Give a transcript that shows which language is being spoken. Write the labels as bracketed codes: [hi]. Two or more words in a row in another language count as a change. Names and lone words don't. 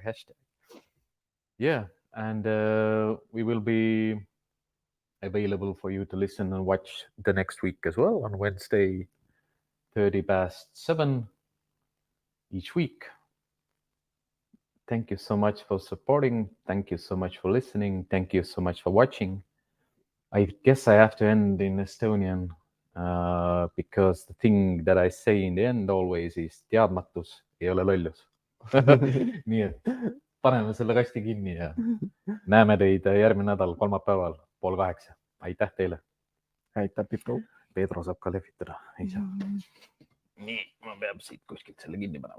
[en] Yeah, and we will be available for you to listen and watch the next week as well on Wednesday, 7:30 each week. Thank you so much for supporting. Thank you so much for listening. Thank you so much for watching. I guess I have to end in Estonian because the thing that I say in the end always is [et] teadmatus ei ole lollus. Nii et paneme selle kasti kinni ja näeme teid järgmine nädal kolmapäeval 7:30. Aitäh teile! aitab Pedro. Pedro saab ka lehvitada. Ei saa. Nii, ma peab siit kuskilt selle kinni panema.